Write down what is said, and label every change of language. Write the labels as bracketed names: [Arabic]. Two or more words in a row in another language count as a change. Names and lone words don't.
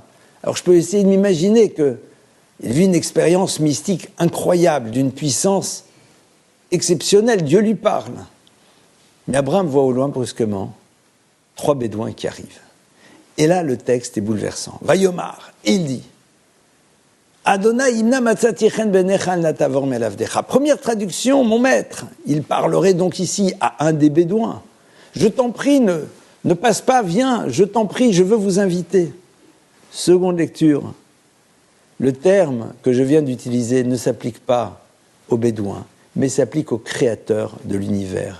[French] Alors je peux essayer de m'imaginer qu'il vit une expérience mystique incroyable, d'une puissance exceptionnelle. Dieu lui parle. Mais Abraham voit au loin brusquement 3 bédouins qui arrivent. Et là, le texte est bouleversant. Vayomar, il dit, [Hebrew] אדני אם נא מצאתי חן בעיניך אל נא תעבר מעל עבדך. [French] Première traduction, mon maître. Il parlerait donc ici à un des bédouins. Je t'en prie, ne passe pas, viens, je t'en prie, je veux vous inviter. Seconde lecture, le terme que je viens d'utiliser ne s'applique pas aux bédouins, mais s'applique au créateur de l'univers.